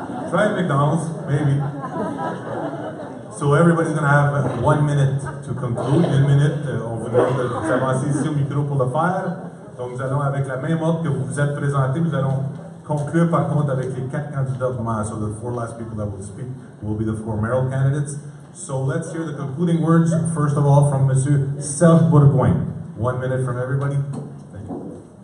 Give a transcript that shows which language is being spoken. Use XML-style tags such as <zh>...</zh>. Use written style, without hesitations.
<en>Try McDonald's, maybe. So everybody's going to have 1 minute to conclude.</en> <fr>1 minute, on vous demande de s'avancer ici au micro pour le faire. Donc nous allons, avec la même ordre que vous vous êtes présentés, nous allons conclure par contre avec les 4 candidats de maire.</fr> <en>So the 4 last people that will speak will be the 4 mayoral candidates. So let's hear the concluding words, first of all, from Monsieur Serge Bourgoin. 1 minute from everybody. Thank you.</en>